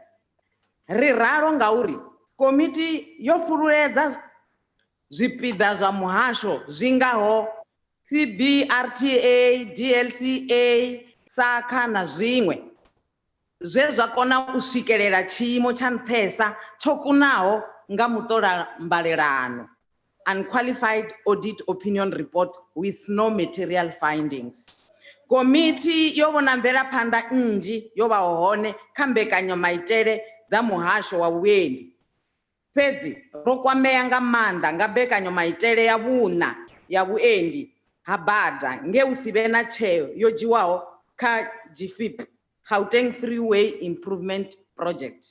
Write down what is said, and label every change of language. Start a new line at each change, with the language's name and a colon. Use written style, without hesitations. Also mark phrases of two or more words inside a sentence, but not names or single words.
Venda: Ri ralo ngauri komiti yo fhululedza zwipiḓa zwa muhasho zwingaho CBRTA, DLCA, SACA na zwiṅwe zwe zwa kona u swikelela tshiimo tsha nṱhesa tsho kunaho nga muṱola mbalelano.
English: Unqualified audit opinion report with no material findings.
Venda: Komiti yo vhona mvelaphanḓa nnzhi yo vha hone kha mbekanyomaitele dza muhasho wa vhuendi. Fhedzi ro kwamea nga maanḓa nga mbekanyomaitele ya vhuṋa ya vhuendi ha bada nge hu si vhe na tsheo yo dzhiwaho kha GFIP, Gauteng Freeway Improvement Project.